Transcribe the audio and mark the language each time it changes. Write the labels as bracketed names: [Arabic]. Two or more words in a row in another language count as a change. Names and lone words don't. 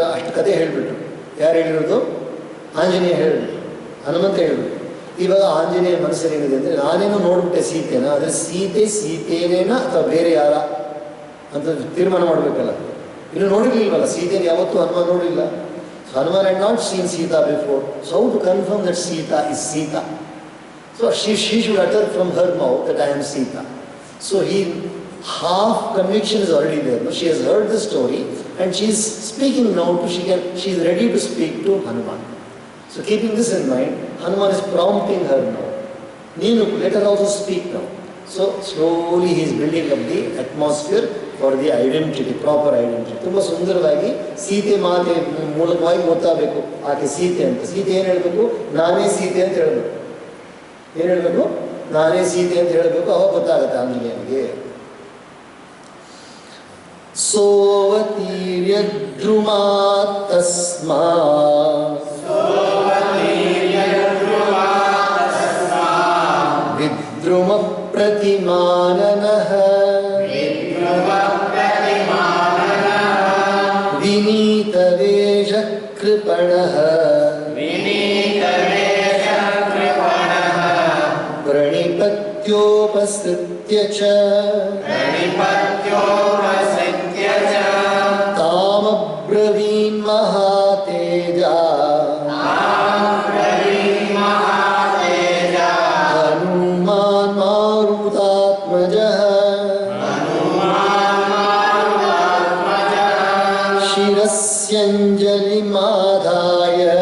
[Kannada] ಅಷ್ಟು ಕಥೆ ಹೇಳಿಬಿಟ್ರು. ಯಾರು ಹೇಳಿರೋದು? ಆಂಜನೇಯ ಹೇಳಿಬಿಟ್ರು, ಹನುಮಂತ ಹೇಳಿಬಿಟ್ರು. ಇವಾಗ ಆಂಜನೇಯ ಮನಸ್ಸಲ್ಲಿ ಏನಿದೆ ಅಂದರೆ, ನಾನೇನೋ ನೋಡ್ಬಿಟ್ಟೆ ಸೀತೆನ, ಆದರೆ ಸೀತೆನೇನ ಅಥವಾ ಬೇರೆ ಯಾರ ಅಂತ ತೀರ್ಮಾನ ಮಾಡಬೇಕಲ್ಲ. ಇನ್ನು ನೋಡಿರ್ಲಿಲ್ವಲ್ಲ ಸೀತೆನ, ಯಾವತ್ತೂ ಹನುಮಾನ್ ನೋಡಿಲ್ಲ. [English] Hanuman had not seen Sita before. So how to confirm that Sita is Sita? So she should utter from her mouth that I am Sita. So half conviction is already there. No? She has heard the story and she is speaking now. She is ready to speak to Hanuman. So keeping this in mind, Hanuman is prompting her now. Neenu, let her also speak now. So slowly he is building up the atmosphere for the identity, proper identity. [Kannada] ತುಂಬ ಸುಂದರವಾಗಿ ಸೀತೆ ಮಾತೆ ಮೂಲಕವಾಗಿ ಗೊತ್ತಾಗಬೇಕು ಆಕೆ ಸೀತೆ ಅಂತ. ಸೀತೆ ಏನು ಹೇಳಬೇಕು? ನಾನೇ ಸೀತೆ ಅಂತ ಹೇಳಬೇಕು. ಏನು ಹೇಳಬೇಕು? ನಾನೇ ಸೀತೆ ಅಂತ ಹೇಳಬೇಕು. ಅವಾಗ ಗೊತ್ತಾಗುತ್ತೆ ಆಂಜನೇಯನಿಗೆ. [Sanskrit] ಸೋವತೀರ್ಯದ್ರುಮಾ ತಸ್ಮಾ ವಿದ್ರುಮ ಪ್ರತಿಮಾನನಃ ವಿನೀತವೇಷ ಕೃಪಣಃ ಪ್ರಣಿಪತ್ तामब्रवीन् महातेजा हनुमान् मारुतात्मजः शिरस्यञ्जलिमादाय